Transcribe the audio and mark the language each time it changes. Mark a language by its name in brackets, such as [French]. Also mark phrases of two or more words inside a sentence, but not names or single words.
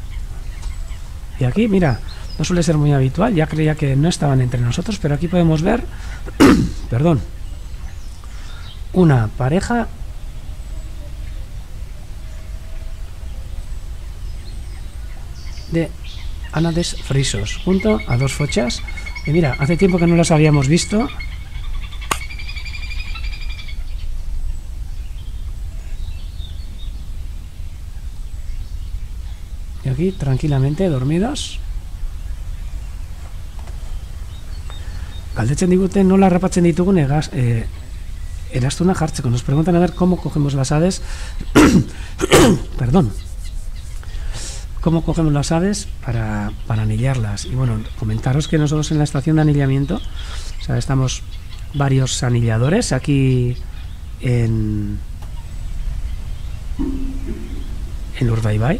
[Spanish] Y aquí, mira, no suele ser muy habitual, ya creía que no estaban entre nosotros, pero aquí podemos ver, perdón, una pareja de Anades frisos junto a dos fochas. Y mira, hace tiempo que no las habíamos visto. Y aquí tranquilamente dormidos. [Basque] Galdetzen digute nola harrapatzen ditugun eraztuna jartzeko. [Spanish] Nos preguntan a ver cómo cogemos las aves. Perdón. Cómo cogemos las aves para anillarlas. Y bueno, comentaros que nosotros en la estación de anillamiento, o sea, estamos varios anilladores aquí en Urdaibai.